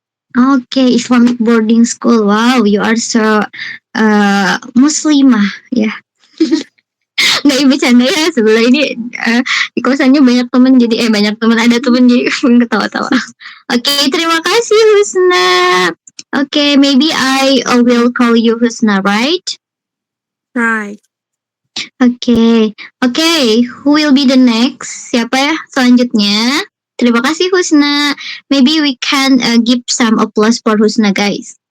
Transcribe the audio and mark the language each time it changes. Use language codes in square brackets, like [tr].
[en] Okay, Islamic boarding school. Wow, you are so Muslimah, ya. [id] Nggak bercanda ya, sebelah ini di kosannya banyak teman jadi banyak teman, ada teman jadi ketawa-tawa. Okay, terima kasih Husna. [en] Okay, maybe I will call you Husna, right? Right. Okay, who will be the next? [id] Siapa ya selanjutnya? Terima kasih Husna. [en] Maybe we can give some applause for Husna, guys.